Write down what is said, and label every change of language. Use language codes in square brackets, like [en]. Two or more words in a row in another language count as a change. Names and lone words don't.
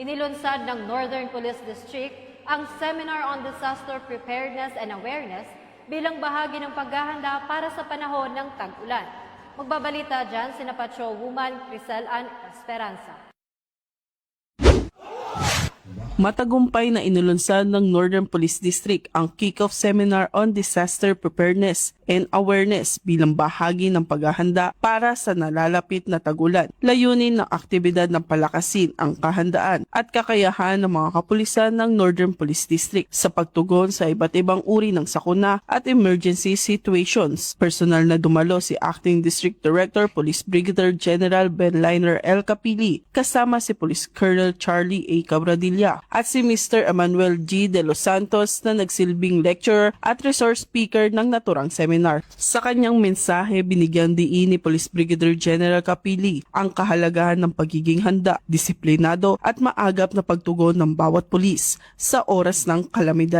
[tl] Inilunsad ng Northern Police District ang Seminar on Disaster Preparedness and Awareness bilang bahagi ng paghahanda para sa panahon ng tag-ulan. Magbabalita dyan sina Patrolwoman Crisel Ann Esperanza. Matagumpay na inulunsad ng Northern Police District ang kick-off seminar on disaster preparedness and awareness bilang bahagi ng paghahanda para sa nalalapit na tag-ulan. Layunin ng aktibidad ng palakasin ang kahandaan at kakayahan ng mga kapulisan ng Northern Police District sa pagtugon sa iba't ibang uri ng sakuna at [en] emergency situations. [tl] Personal na dumalo si Acting District Director Police Brigadier General Benliner L. Capili kasama si Police Colonel Charlie A. Cabradilla at si Mr. Emmanuel G. De Los Santos na nagsilbing lecturer at resource speaker ng naturang seminar. Sa kanyang mensahe, binigyan diin ni Police Brigadier General Capili ang kahalagahan ng pagiging handa, disiplinado at maagap na pagtugon ng bawat pulis sa oras ng kalamidad.